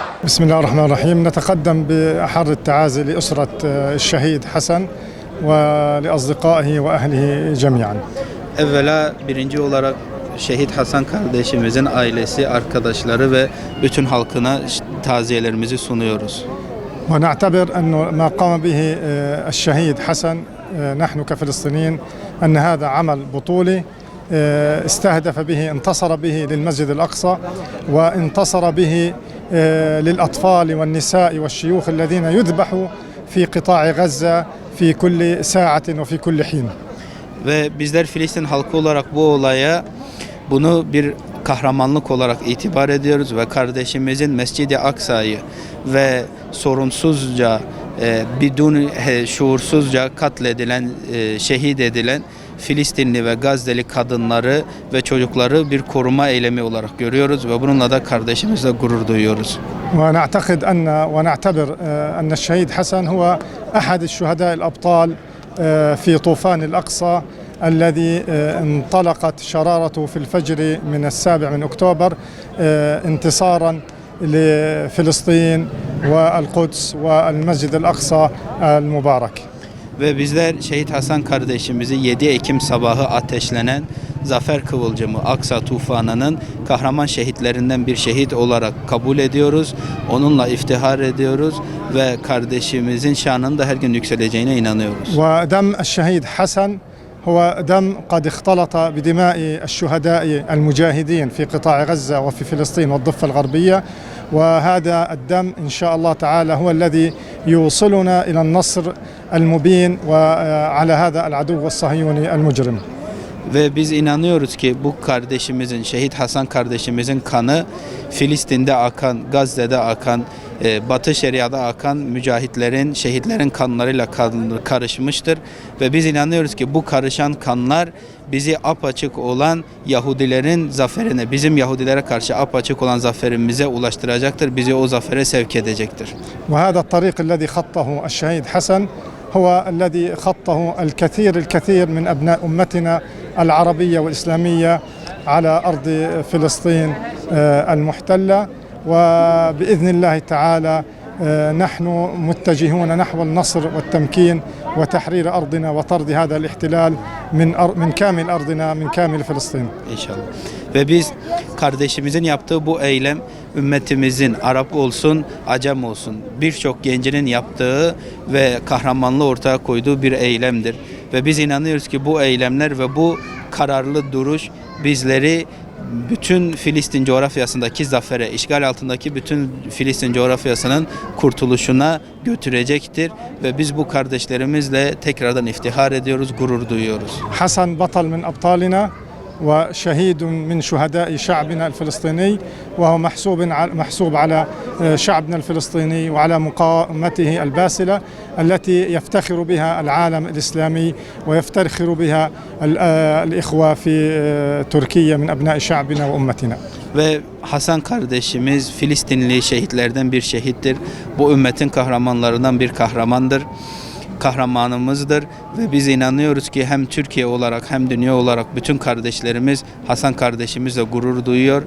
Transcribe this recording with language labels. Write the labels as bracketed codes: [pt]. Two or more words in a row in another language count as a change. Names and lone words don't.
[ar] بسم الله الرحمن الرحيم. نتقدم بأحر التعازي لأسرة الشهيد حسن ولأصدقائه وأهله جميعا. [tr] Evvela birinci olarak Şehit Hasan kardeşimizin ailesi, arkadaşları ve bütün halkına taziyelerimizi sunuyoruz. [ar] ونعتبر أن ما قام به الشهيد حسن نحن كفلسطينيين أن هذا عمل بطولي استهدف به انتصر به للمسجد الأقصى وانتصر به للأطفال والنساء والشيوخ الذين يذبحوا في قطاع غزة في كل ساعة وفي كل حين. [tr] Ve bizler Filistin halkı olarak bu olaya bunu bir kahramanlık olarak itibar ediyoruz ve kardeşimizin Mescid-i Aksa'yı ve sorunsuzca, şuursuzca katledilen, şehit edilen Filistinli ve Gazze'li kadınları ve çocukları bir koruma eylemi olarak görüyoruz ve bununla da kardeşimizle gurur duyuyoruz. [ar] ونعتقد أن ونعتبر أن الشهيد حسن هو أحد الشهداء الأبطال في طوفان الأقصى الذي انطلقت شرارته في الفجر من 7 من أكتوبر انتصارا لفلسطين والقدس والمسجد الأقصى المبارك. [tr] Ve bizler Şehit Hasan kardeşimizi 7 Ekim sabahı ateşlenen Zafer Kıvılcımı Aksa tufanının kahraman şehitlerinden bir şehit olarak kabul ediyoruz. Onunla iftihar ediyoruz ve kardeşimizin şanının da her gün yükseleceğine inanıyoruz. [ar] ودم الشهيد حسن هو دم قد اختلط بدماء الشهداء المجاهدين في قطاع غزة وفي فلسطين والضفة الغربية وهذا الدم إن شاء الله تعالى هو الذي يوصلنا إلى النصر المبين وعلى هذا العدو الصهيوني المجرم. [tr] Ve biz inanıyoruz ki bu kardeşimizin, Şehit Hasan kardeşimizin kanı Filistin'de akan, Gazze'de akan, Batı Şeria'da akan mücahitlerin, şehitlerin kanlarıyla karışmıştır. Ve biz inanıyoruz ki bu karışan kanlar bizi apaçık olan Yahudilerin zaferine, bizim Yahudilere karşı apaçık olan zaferimize ulaştıracaktır. Bizi o zafere sevk edecektir. [ar] وهذا الطريق الذي خطه الشهيد حسن هو الذي خطه الكثير من أبناء أمتنا العربية والإسلامية على أرض فلسطين المحتلة وبإذن الله تعالى نحن متجهون نحو النصر والتمكين وتحرير أرضنا وطرد هذا الاحتلال من كامل أرضنا من كامل فلسطين. [tr] İnşallah. Ve biz kardeşimizin yaptığı bu eylem ümmetimizin Arap olsun, Acem olsun birçok gencinin yaptığı ve kahramanlığı ortaya koyduğu bir eylemdir. Ve biz inanıyoruz ki bu eylemler ve bu kararlı duruş bizleri bütün Filistin coğrafyasındaki zafere, işgal altındaki bütün Filistin coğrafyasının kurtuluşuna götürecektir. Ve biz bu kardeşlerimizle tekrardan iftihar ediyoruz, gurur duyuyoruz. [ar] حسن بطل من أبطالنا وشهيد من شهداء شعبنا الفلسطيني وهو محسوب على شعبنا الفلسطيني وعلى مقاومته الباسلة التي يفتخر بها العالم الإسلامي ويفتخر بها الإخوة في تركيا من أبناء شعبنا وأمتنا. [tr] Ve Hasan kardeşimiz Filistinli şehitlerden bir şehittir. Bu ümmetin kahramanlarından bir kahramanımızdır ve biz inanıyoruz ki hem Türkiye olarak hem dünya olarak bütün kardeşlerimiz Hasan kardeşimizle gurur duyuyor.